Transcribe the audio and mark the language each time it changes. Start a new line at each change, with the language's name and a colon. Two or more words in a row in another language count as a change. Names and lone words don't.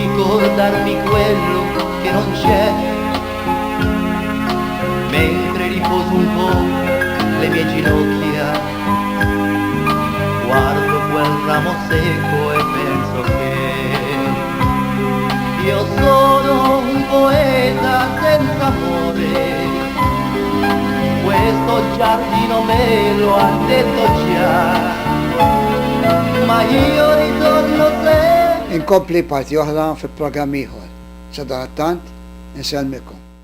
Italian: ricordarmi quello che non c'è, mentre riposo un po' le mie ginocchia, guardo quel ramo secco e penso che io sono un poeta senza amore, questo giardino me lo ha detto già, ma io ritorno sempre.
Maltese: Inkompli parti oħra fi programm ieħor. Sadattant, inselmikom.